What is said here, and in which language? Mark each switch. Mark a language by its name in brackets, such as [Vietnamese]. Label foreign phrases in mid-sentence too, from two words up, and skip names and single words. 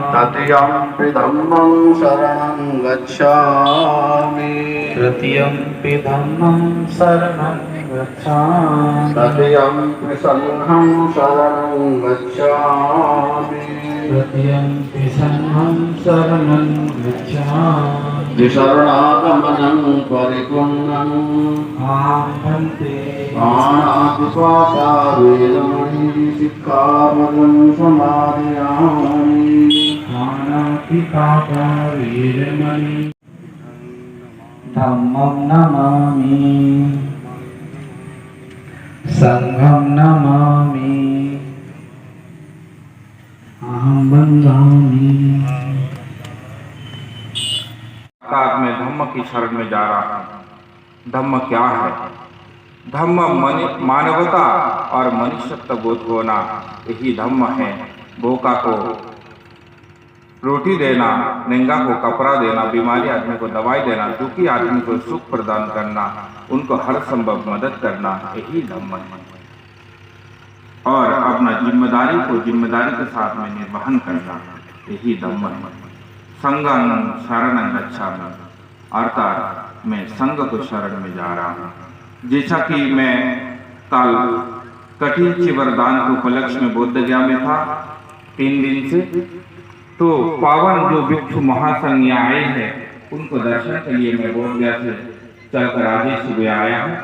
[Pali] तृतीयंपि धम्मं शरणं गच्छामि तृतीयंपि धम्मं शरणं गच्छामि तृतीयंपि संघं शरणं गच्छामि तृतीयंपि संघं शरणं गच्छामि विशरणागमनं परिपूर्णम् आहन्ते पाणातिपाता वेदमणि सिक्खापदं समादयामि पाणातिपाता वीरमणि धम्मं नमामि संघं नमामि अहं वन्दामि [Hindi] आज मैं धम्म की शरण में जा रहा हूँ। धम्म क्या है? धम्म मानवता और मनुष्यत्व बोध होना, यही धम्म है। भूखा को रोटी देना, नंगा को कपड़ा देना, बीमारी आदमी को दवाई देना, दुखी आदमी को सुख प्रदान करना, उनको हर संभव मदद करना, यही धम्म है। और अपना जिम्मेदारी को जिम्मेदारी के साथ में निर्वहन करना, यही धम्म है। [Pali] संघं शरणं गच्छामि, [Hindi] अर्थात मैं संघ को शरण में जा रहा हूँ। जैसा कि मैं कल कठिन वरदान के उपलक्ष्य में बोध गया में था 3 दिन से, तो पावन जो भिक्षु महासंघ यहाँ आए हैं उनको दर्शन के लिए मैं बोध गया से चलकर आज ही सुबह आया हूँ।